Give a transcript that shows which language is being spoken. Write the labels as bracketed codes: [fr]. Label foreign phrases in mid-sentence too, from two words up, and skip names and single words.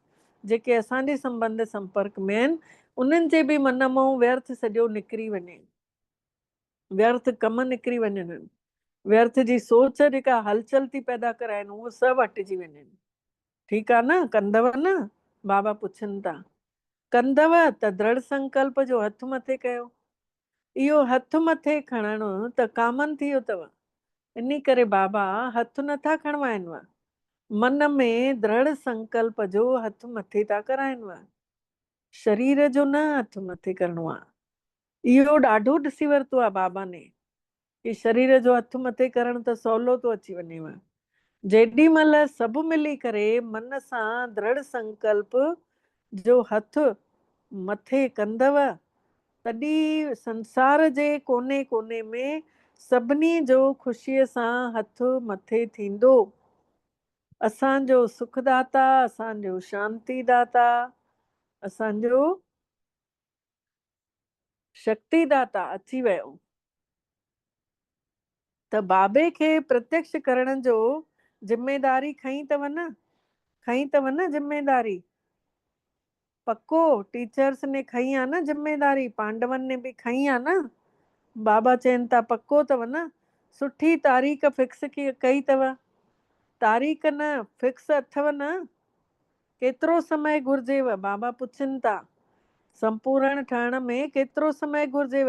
[sd] जेके असांजे संबंध संपर्क में आहिनि उन्हनि जे बि मन मां व्यर्थ सॼो निकिरी वञे, व्यर्थ कम निकिरी वञनि, व्यर्थ जी सोच जेका हलचल थी पैदा कराइनि उहो सभु हटिजी वञनि। ठीकु आहे न, कंदव न? बाबा पुछनि था कंदव त दृढ़ संकल्प जो हथ मथे कयो। इहो हथ मथे खणणु त कामन थी वियो अथव। इन करे बाबा हथ नथा खणवाइनि, मन में दृढ़ संकल्प जो हथ मथे था कराइनि। शरीर जो न हथ मथे करिणो आहे। इहो ॾाढो ॾिसी वरितो आहे बाबा ने कि शरीर जो हथ मथे करण त सवलो थो अची वञेव। जेॾी महिल सभु मिली करे मन सां दृढ़ संकल्प जो हथ मथे कंदव, तॾहिं संसार जे कोने कोने में सभिनी जो ख़ुशीअ सां हथ मथे थींदो। असांजो सुखदाता, असांजो शांतिदाता, असांजो शक्तिदाता अची वियो। त बाबे खे प्रत्यक्ष करण जो जिम्मेदारी खई अथव न जिम्मेदारी। पक्को टीचर्स ने खई आहे न जिम्मेदारी, पांडवन ने बि खई आहे न। बाबा चवनि था पक्को अथव न। सुठी तारीख़ फिक्स कई अथव। तारीख़ न फिक्स अथव न। केतिरो समय घुर्जेव, बाबा पुछनि था। संपूर्ण ठहण में केतिरो समय घुर्जेव?